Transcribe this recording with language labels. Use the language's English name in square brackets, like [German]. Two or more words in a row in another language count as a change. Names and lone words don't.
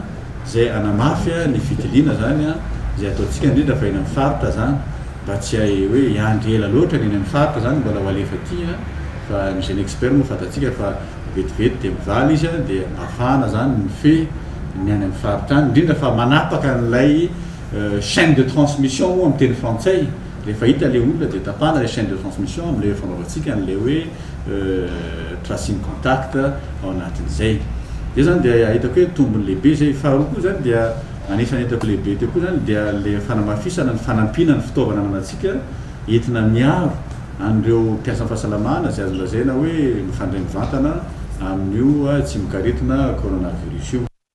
[Malagasy] zay anamafy ny fitiliana zany zay ataontsika indrindra fa eny amin'ny faritra zany mba tsy hoe iandry ela loatra eny amin'ny faritra zany mbola ho alefa aty fa ny [French] jeune expert [Malagasy] moa fantatsika fa vetivety dia mivaly izy dia mafana zany ny fe ny any amin'ny faritra any indrindra fa manapaka n'ilay [French] chaîne de transmission [Malagasy] moa [French] amin'ny teny frantsay. [Malagasy] Rehefa hita le olona dia tapana le [French] chaîne de transmission [Malagasy] amin'ilay fanaovantsika n'ilay hoe [English] tracing contact [Malagasy] ao anatin'izay. Dia zany dia hitako hoe tombony lehibe zay. Faharoa koa zany dia anisany hitako lehibe teo koa zany dia le fanamafisana ny fanampina ny fitaovana anantsika entina miaro an'ireo mpiasa fahasalamana zay azo lazaina hoe mifandray mivantana amin'io tsy mikaretina coronavirus io.